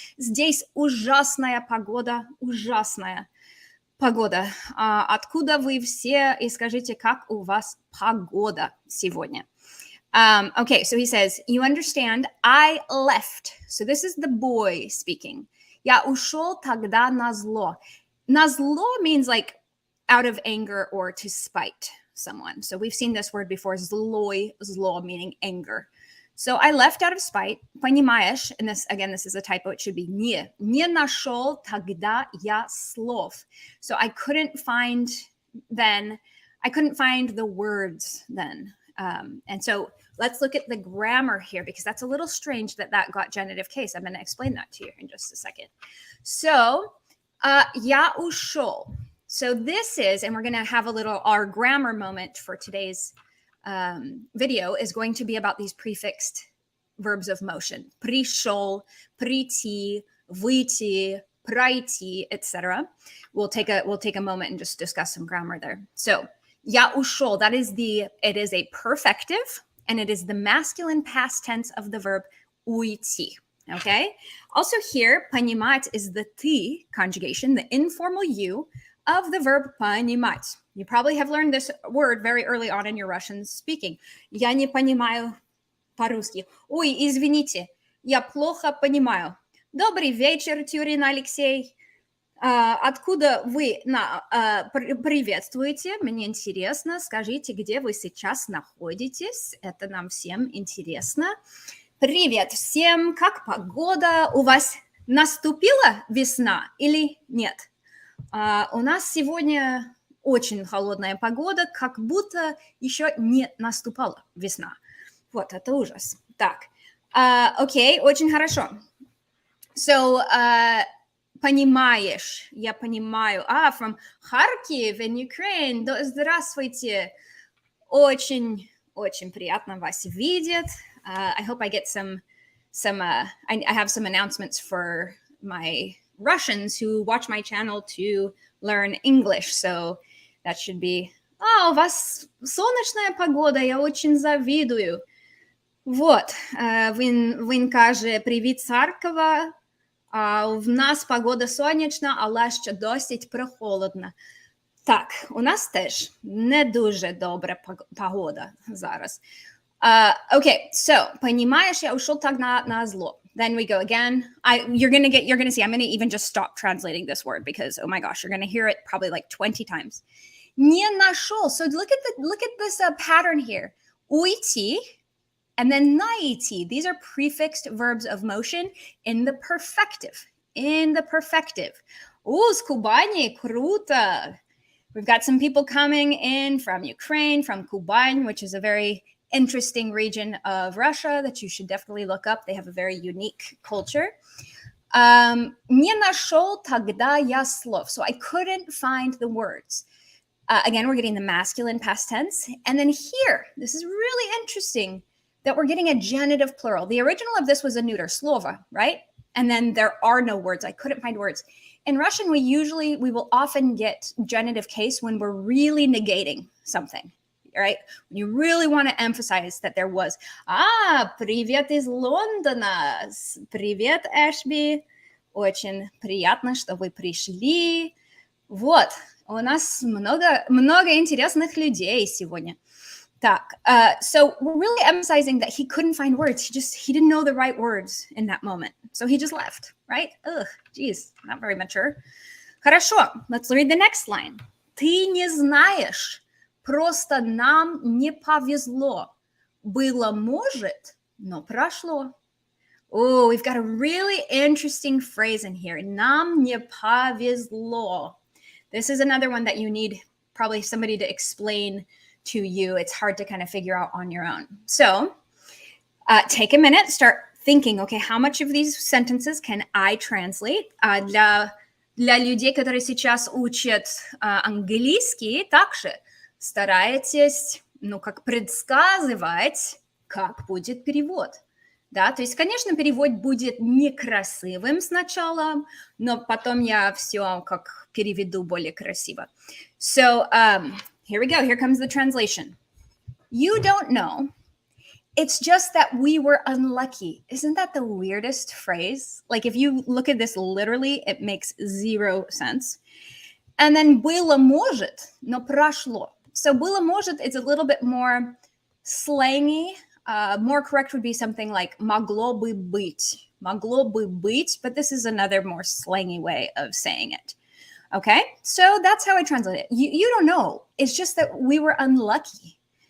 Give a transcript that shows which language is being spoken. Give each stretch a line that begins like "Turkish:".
Russian: Здесь ужасная погода. Откуда вы все? И скажите, как у вас погода сегодня?
English: Okay, so he says, you understand, I left. So this is the boy speaking.
Russian: Я ушел тогда назло.
English: Назло means like out of anger or to spite someone. So we've seen this word before, zloi, zlo, meaning anger. So I left out of spite. Понимаешь, and this, again, this is a typo. It should be не.
Russian: Не нашел тогда я слов.
English: So I couldn't find the words then. And so let's look at the grammar here, because that's a little strange that got genitive case. I'm going to explain that to you in just a second.
Russian: So, я ушел.
English: So this is, and we're going to have our grammar moment for today's video is going to be about these prefixed verbs of motion.
Russian: Пришел, прийти, выйти, пройти, etc.
English: We'll take a moment and just discuss some grammar there. So,
Russian: я ушел,
English: it is a perfective, and it is the masculine past tense of the verb уйти. Okay? Also here, понимать is the ты conjugation, the informal you of the verb понимать. You probably have learned this word very early on in your Russian speaking.
Russian: Я не понимаю по-русски. Ой, извините, я плохо понимаю. Добрый вечер, Тюрин Алексей. Откуда вы приветствуете? Мне интересно. Скажите, где вы сейчас находитесь? Это нам всем интересно. Привет всем. Как погода? У вас наступила весна или нет? У нас сегодня очень холодная погода, как будто еще не наступала весна. Вот, это ужас. Так, окей, очень хорошо. So, понимаешь, я понимаю.
English: From Kharkiv in Ukraine.
Russian: Здравствуйте. Очень приятно вас видеть.
English: I hope I get I have some announcements for my Russians who watch my channel to learn English. So that should be,
Russian: у вас солнечная погода, я очень завидую.
Ukrainian: Вот, він каже, привіт з Харкова. В нас погода сонячна, але ще досить прохолодна. Так, у нас теж не дуже добра погода зараз.
Russian: Okay, so понимаешь, я ушел так на зло.
English: Then we go again. You're gonna see. I'm gonna even just stop translating this word because oh my gosh, you're gonna hear it probably like 20 times.
Russian: Не нашел.
English: So look at this pattern here. Уйти and then найти. These are prefixed verbs of motion in the perfective. In the perfective.
Russian: Ooh, с Кубани, круто.
English: We've got some people coming in from Ukraine, from Kuban, which is a very interesting region of Russia that you should definitely look up. They have a very unique culture.
Russian: Не нашел тогда я слов.
English: So I couldn't find the words. Again, we're getting the masculine past tense. And then here, this is really interesting that we're getting a genitive plural. The original of this was a neuter, slova, right? And then there are no words. I couldn't find words. In Russian, we will often get genitive case when we're really negating something, right? When you really want to emphasize that there was,
Russian: привет из Лондона, привет, Эшби, очень приятно, что вы пришли. Вот, у нас много интересных людей сегодня.
English: Так, so we're really emphasizing that he couldn't find words. He didn't know the right words in that moment. So he just left, right? Ugh, geez, not very mature.
Russian: Хорошо,
English: let's read the next line.
Russian: Ты не знаешь, просто нам не повезло. Было может, но прошло.
English: Oh, we've got a really interesting phrase in here.
Russian: Нам не повезло.
English: This is another one that you need probably somebody to explain to you. It's hard to kind of figure out on your own. So take a minute, start thinking, okay, how much of these sentences can I translate?
Russian: Для людей, которые сейчас учат английский, также старайтесь, как предсказывать, как будет перевод. Да, то есть, конечно, перевод будет некрасивым сначала, но потом я все как переведу более красиво.
English: So, here we go. Here comes the translation. You don't know. It's just that we were unlucky. Isn't that the weirdest phrase? Like if you look at this literally, it makes zero sense. And then
Russian: было может, но прошло.
English: So было может is a little bit more slangy. More correct would be something like
Russian: могло бы быть. Могло бы быть,
English: but this is another more slangy way of saying it. Okay, so that's how I translate it. You don't know. It's just that we were unlucky.